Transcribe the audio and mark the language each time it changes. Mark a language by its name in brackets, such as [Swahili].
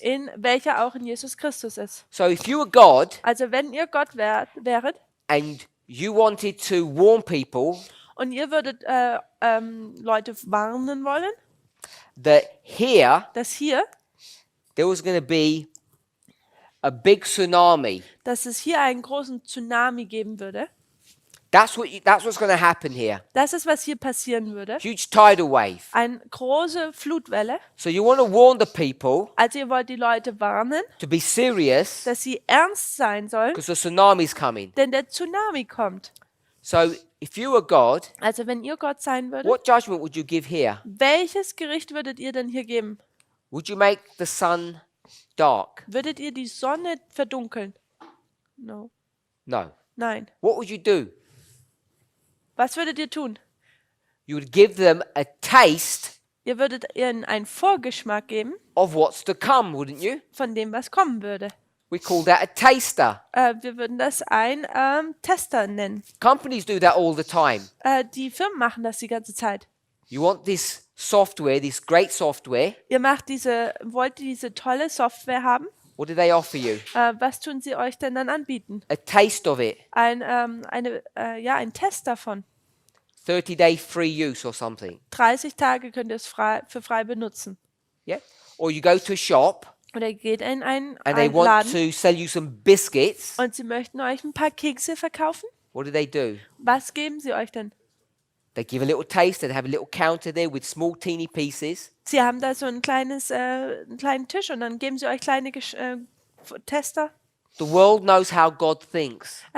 [German] in welcher auch in Jesus Christus ist. [English] So if you were God [German] Also wenn ihr Gott wäret [English] and you wanted to warn people [German] und ihr würdet Leute warnen wollen, [English] that here [German] dass hier, [English] there was going to be a big tsunami. [German] dass es hier einen großen Tsunami geben würde, [English] That's what's going to happen here. [German] das ist, was hier passieren würde. [English] Huge tidal wave. [German] Eine große Flutwelle. [English] So you want to warn the people [German] Also ihr wollt die Leute warnen, [English] to be serious [German] dass sie ernst sein sollen, [English] because the tsunami's coming. [German] denn der Tsunami kommt. [English] So if you were God, [German] Also wenn ihr Gott sein würdet, [English] what judgment would you give here? [German] welches Gericht würdet ihr denn hier geben? [English] Would you make the sun dark? [German] Würdet ihr die Sonne verdunkeln? [English] No. No. [German] Nein. [English] What would you do? [German] Was würdet ihr tun? [English] You would give them a taste [German] Ihr würdet ihnen einen Vorgeschmack geben [English] of what's to come, wouldn't you? [German] von dem, was kommen würde. [English] We call that a taster. [German] Wir würden das ein Tester nennen. [English] Companies do that all the time. [German] Die Firmen machen das die ganze Zeit. [English] You want this software, this great software. [German] Ihr wollt diese tolle Software haben. [English] What do they offer you? [German] Was tun sie euch denn dann anbieten? [English] A taste of it. [German] Ein Test davon. [English] 30-day free use or something. [German] 30 Tage könnt ihr es für frei benutzen. [English] Yeah? Or you go to a shop [German] Oder ihr geht in einen [English] and they want [German] Laden [English] to sell you some biscuits. [German] und sie möchten euch ein paar Kekse verkaufen. [English] What do? [German] Was geben sie euch denn? [English] They give a little taste. They have a little counter there with small teeny pieces. [German] Sie haben da so einen kleinen Tisch und dann geben sie euch kleine Tester. [English] The world knows how God thinks